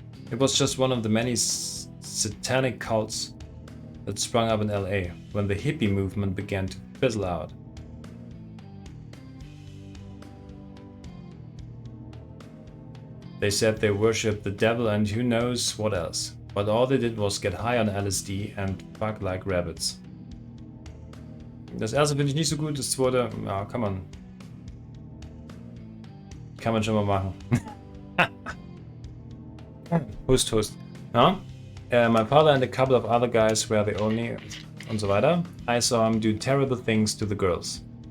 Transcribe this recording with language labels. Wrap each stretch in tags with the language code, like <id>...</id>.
<en>It was just one of the many satanic cults that sprung up in LA when the hippie movement began to fizzle out. They said they worshipped the devil and who knows what else, but all they did was get high on LSD and fuck like rabbits.</en> <de>Das erste finde ich nicht so gut, das zweite, ja, kann man schon mal machen. Hust, hust. No?</de> <en>My father and a couple of other guys were the only</en> <de>und so weiter.</de> <en>I saw him do terrible things to the girls.</en>